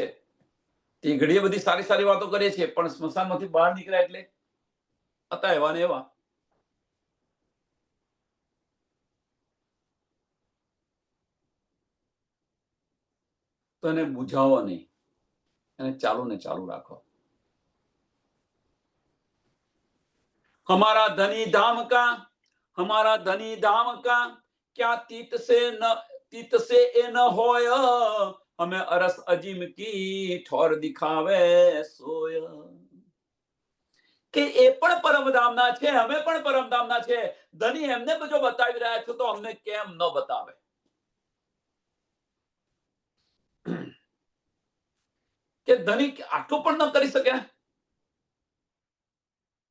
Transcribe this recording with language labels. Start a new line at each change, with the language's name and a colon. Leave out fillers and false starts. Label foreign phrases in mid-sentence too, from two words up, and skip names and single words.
Gujarati: તે ઘડીએ બધી સારી સારી વાતો કરીએ છીએ, પણ સ્મશાનમાંથી બહાર નીકળ્યા એટલે હતા એવા ને એવા. તો એને બુઝાવો નહીં, એને ચાલુ ને ચાલુ રાખો.
Hindi: हमारा धनी धाम का क्या तीत से ए न होय, हमें अरस अजीम की ठोर दिखावे सोय.
Gujarati: કે એ પણ પરમધામના છે, અમે પણ પરમધામના છે. ધની એમને જો બતાવી રહ્યા છો, તો અમને કેમ ન બતાવે? કે ધની આટલું પણ ન કરી શકે?